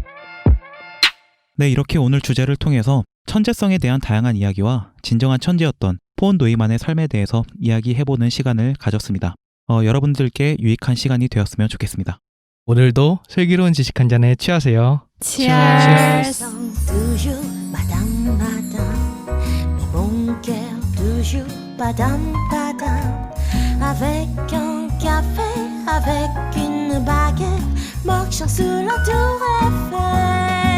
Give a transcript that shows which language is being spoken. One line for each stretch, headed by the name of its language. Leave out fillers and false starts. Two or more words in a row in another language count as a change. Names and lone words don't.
Korean: 네, 이렇게 오늘 주제를 통해서 천재성에 대한 다양한 이야기와 진정한 천재였던 폰 노이만의 삶에 대해서 이야기해보는 시간을 가졌습니다. 여러분들께 유익한 시간이 되었으면 좋겠습니다. 오늘도 슬기로운 지식 한 잔에 취하세요. Cheers.
French: toujours madame madame mais mon cœur toujours madame madame avec un café avec une baguette marchant sous la tour Eiffel